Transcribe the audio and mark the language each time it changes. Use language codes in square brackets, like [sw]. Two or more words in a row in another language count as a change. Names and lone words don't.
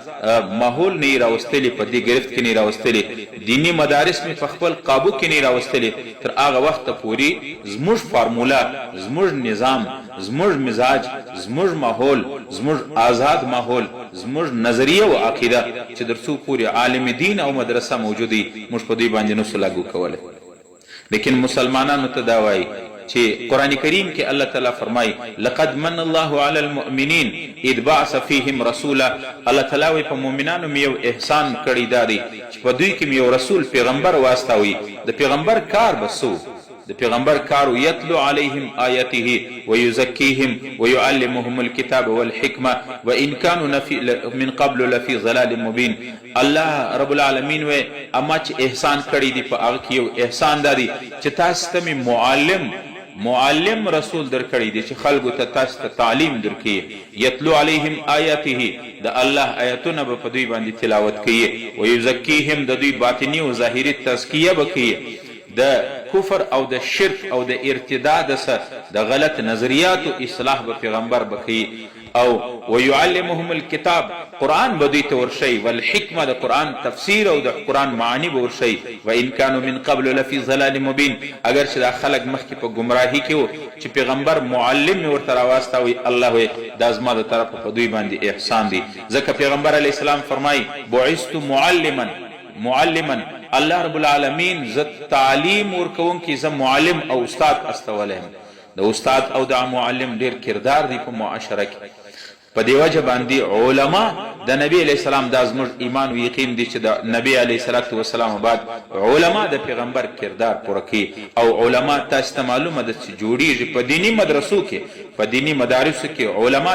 [ps] ماحول نه راوستلی، په دې گرفت کې نه راوستلی، دینی مدارس می په خپل قابو کې نه راوستلی تر هغه وخت پورې زموږ فارموله، زموږ نظام، زموږ مزاج، زموږ ماحول، زموږ آزاد ماحول، زموږ نظریه او عقیده چې در څو پورې عالم دین او مدرسه موجودی موږ په دوی باندې نسو لاګو کولی. لیکن مسلمانانو ته دا وایي چې قرآن کریم کې الله تعالی فرمایي [ar] لقد من الله على المؤمنین اذ بعث فيهم رسولا. [ps] الله تعالی وایي په مؤمنانو مې یو احسان کړی دا دی چې په دوی کې مې یو رسول پیغمبر واستوي. د پیغمبر کار بسو د پیغمبر کارو [ar] یتلو علیهم آیاته ویزکیهم ویعلمهم الکتاب والحکمه وان كانوا من قبل لفی ضلال مبین. [ps] الله رب العالمین وی اما چې احسان کړی دی په هغه کې یو احسان دی چې تاسو ته معلم رسول در کړی دی چې خلکو ته تاسو ته تعلیم درکړي. [ar] یتلو علیهم آیاته [ps] د الله آیاتونه به په دوی باندې تلاوت کوي، ویزکیهم د دوی باطنی او ظاهری تزکیه به کوي، د کفر او د شرک او د ارتداد د غلط نظریاتو اصلاح به پیغمبر به کوي او [ar] ويعلمهم الكتاب [ps] قرآن به دوی ته ورشي والحکمه د قرآن تفسیر او د قرآن معانی به ورشي [ar] وان كانوا من قبل لفي ضلال مبین [ps] اگر چې دا خلک مخکې په ګمراهي کې وو چې پیغمبر معلم مې ورته راواستوي الله وی دا زما د طرفه په دوی باندې احسان دی ځکه پیغمبر [ar] علیه السلام [ps] فرمایي بعثت معلما الله رب العالمین زه تعلیم ورکوونکی زه معلم او استاد استولی یم د استاد او د معلم ډیر کردار دی په معاشره کې په دې وجه باندې علما د نبی علیه السلام دا زموږ ایمان و یقین دی چې د نبی [ar] علیه الصلاة والسلام [ps] بعد علما د پیغمبر کردار پوره کوي او علما تاسو ته معلومه ده چې جوړیږي په دینی مدرسو کې په دینی مدارسو کې علما